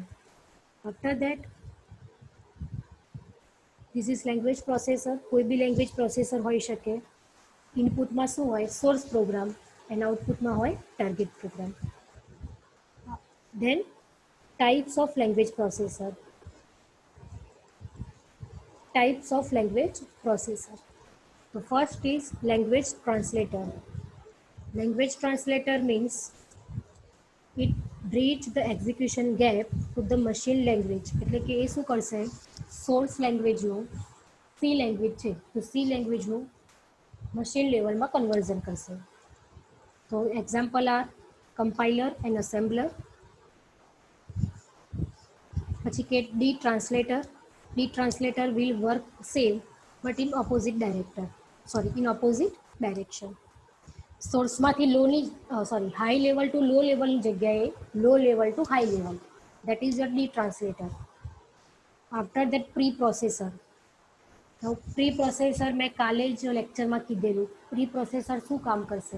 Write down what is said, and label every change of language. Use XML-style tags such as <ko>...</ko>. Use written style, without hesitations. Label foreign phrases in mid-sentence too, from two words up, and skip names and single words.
<en>after that this is language processor.</en> <gu>કોઈ બી</gu> <en>language processor</en> <gu>હોઈ શકે. ઇનપુટમાં શું હોય?</gu> <en>source program, and</en> <gu>આઉટપુટમાં હોય</gu> <en>target program. then types of language processor. Types of language processor. The first is language translator. Language translator means it bridge the execution gap to the machine language.</en> <gu>એટલે કે એ શું કરશે?</gu> <en>source language C language</en> <gu>છે તો</gu> <en>C language machine level</en> <gu>કન્વર્ઝન કરશે.</gu> <en>તો example are compiler and assembler.</en> <gu>પછી કે ડી ટ્રાન્સલેટર.</gu> <en>de translator will work same but in opposite direction.</en> <gu>સોર્સમાંથી</gu> <en>high level to low level</en> <gu>જગ્યાએ</gu> <en>low level to high level. that is your de translator. after that pre processor.</en> <gu>તો</gu> <en>pre processor</en> <gu>મેં કાલે જ લેક્ચરમાં કીધેલું.</gu> <en>pre processor</en> <gu>શું કામ કરશે?</gu>